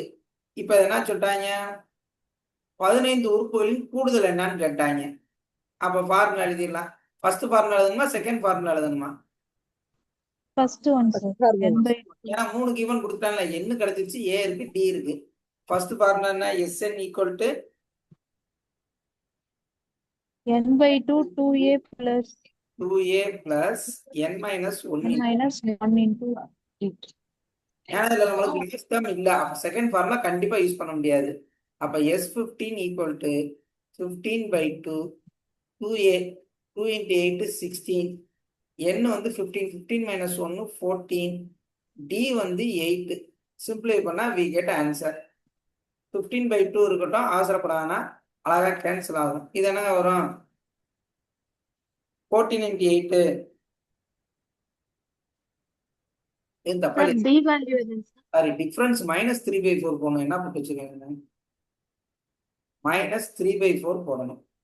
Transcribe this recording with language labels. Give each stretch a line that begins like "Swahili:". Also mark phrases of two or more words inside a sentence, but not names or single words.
Tamil: இப்ப என்ன சொல்லிட்டாங்க, 15 உறுப்புகளின் கூடுதல் என்னன்னு கேட்டாங்க. அப்ப ஃபார்முலா எழுதிடலாம்.
English: first formula எழுதணுமா, second formula எழுதணுமா? first one sir. n/2
Tamil: ஏன்னா 3 கிவன் கொடுத்தாங்கல்ல, என்ன கிடைச்சிருச்சு, ஏ இருக்கு, டி இருக்கு.
English: first formula என்ன, Sn equal to n/2 2a plus 2a plus n minus 1. n minus 1 into 8.
Tamil: ஏன்னா இதுல நம்மளுக்கு
English: last term
Tamil: இல்ல, அப்ப செகண்ட் ஃபார்முலா கண்டிப்பா யூஸ் பண்ண முடியாது.
English: அப்ப S15 equal to 15/2 2a, 2 into 8 16,
Tamil: n வந்து 15, 15 minus 1 14, d வந்து 8.
English: சிம்பிளை பண்ணா we get answer.
Tamil: 15/2 இருக்கட்டும், அவசரப்படாதுன்னா அழகா கேன்சல் ஆகும். இது என்னங்க வரும், 14 into 8. இது தப்பா சாரி, டிஃபரன்ஸ் -3/4 போடணும். என்ன போட்டு வச்சுக்கோங்க, -3/4 போடணும்.